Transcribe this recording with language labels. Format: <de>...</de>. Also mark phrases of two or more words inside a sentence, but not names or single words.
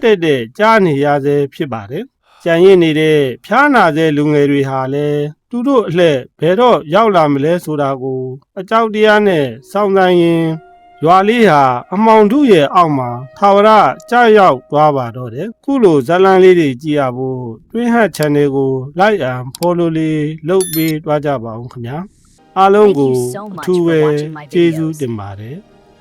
<my>တဲ့ကြားနေရဆဲဖြစ်ပါတယ်ကြံရစ်နေတဲ့ဖျားနာတဲ့လူငယ်တွေဟာလည်းသူတို့အလှည့်ဘယ်တော့ရောက်လာမလဲဆိုတာကိုအကြောက်တရားနဲ့စောင့်ဆိုင်ရင်ရွာလေးဟာအမောင်ထုရဲ့အောက်မှာထာဝရကြာရောက်သွားပါတော့တယ်ခုလိုဇာလန်းလေးတွေကြည့်ရဖို့တွင်းဟတ် channel ကို</my> <en>like and follow</en> <my>လေးလုပ်ပေးသွားကြပါဦးခင်ဗျာအားလုံးကိုအထူးပဲကျေးဇူးတင်ပါတယ်</my>